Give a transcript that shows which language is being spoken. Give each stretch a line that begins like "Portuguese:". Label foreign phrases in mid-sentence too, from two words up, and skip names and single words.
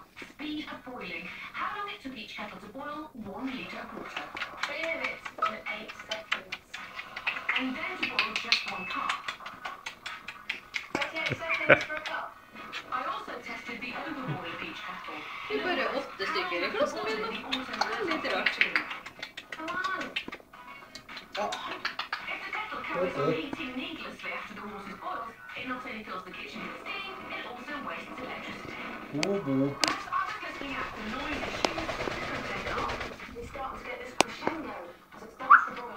English: Speed of boiling. How long it took each kettle to boil 1 litre of water. 3 minutes and 8 seconds. And then to boil just 1 cup. 38 seconds for a cup. I also tested the overboil of each kettle.
Norwegian: Vi bare 8 stykker i klassen min da. Det er litt rart.
English: Come on. If the kettle carries on heating needlessly after the water's boiled, it not only fills the kitchen with steam, it also wastes electricity. Plus, I was listening out for noise issues. It's starting to get this crescendo as it starts to boil.